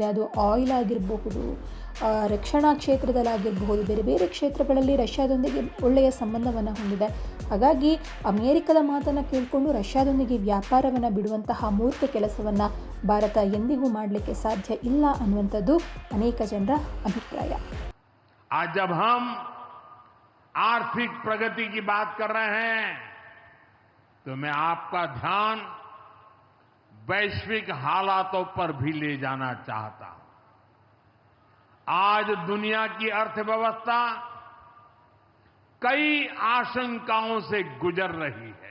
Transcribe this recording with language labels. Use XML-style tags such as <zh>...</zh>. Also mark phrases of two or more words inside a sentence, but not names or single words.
<kn>ಅದು ಆಯಿಲ್ ಆಗಿರಬಹುದು, ರಕ್ಷಣಾ ಕ್ಷೇತ್ರದಲ್ಲಾಗಿರಬಹುದು, ಬೇರೆ ಬೇರೆ ಕ್ಷೇತ್ರಗಳಲ್ಲಿ ರಷ್ಯಾದೊಂದಿಗೆ ಒಳ್ಳೆಯ ಸಂಬಂಧವನ್ನು ಹೊಂದಿದೆ. ಹಾಗಾಗಿ ಅಮೇರಿಕದ ಮಾತನ್ನು ಕೇಳಿಕೊಂಡು ರಷ್ಯಾದೊಂದಿಗೆ ವ್ಯಾಪಾರವನ್ನು ಬಿಡುವಂತಹ ಮೂರ್ಖ ಕೆಲಸವನ್ನು ಭಾರತ ಎಂದಿಗೂ ಮಾಡಲಿಕ್ಕೆ ಸಾಧ್ಯ ಇಲ್ಲ ಅನ್ನುವಂಥದ್ದು ಅನೇಕ ಜನರ ಅಭಿಪ್ರಾಯ.</kn> <hi>आज जब हम आर्थिक प्रगति की बात कर रहे हैं तो मैं आपका ध्यान वैश्विक हालातों पर भी ले जाना चाहता हूं. आज दुनिया की अर्थव्यवस्था कई आशंकाओं से गुजर रही है.</hi>